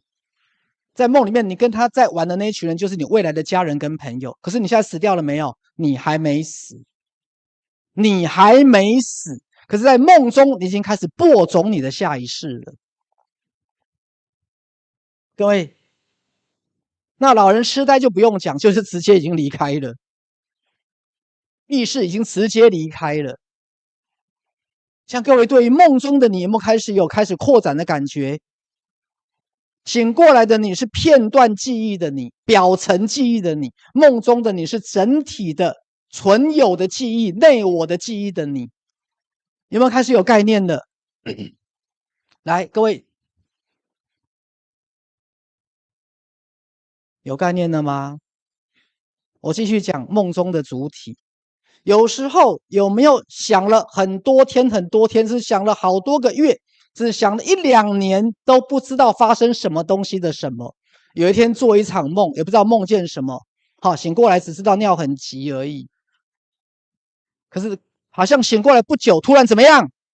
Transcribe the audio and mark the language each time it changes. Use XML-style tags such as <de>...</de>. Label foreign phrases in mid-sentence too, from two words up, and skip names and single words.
<zh>在夢裡面你跟他在玩的那一群人就是你未來的家人跟朋友，可是你現在死掉了沒有？你還沒死，你還沒死，可是在夢中你已經開始播種你的下一世了。各位，那老人痴呆就不用講，就是直接已經離開了，意識已經直接離開了。像各位對於夢中的你有沒有開始擴展的感覺？醒過來的你是片段記憶的你，表層記憶的你，夢中的你是整體的存有的記憶，內我的記憶的你，有没有開始有概念了？來，各位。有概念了嗎？我繼續講夢中的主體。有時候有沒有想了很多天，是想了好多個月，只想了1-2年都不知道發生什麼東西的什麼？有一天做一場夢，也不知道夢見什麼，醒過來只知道尿很急而已。可是好像醒過來不久，突然怎麼樣？</zh>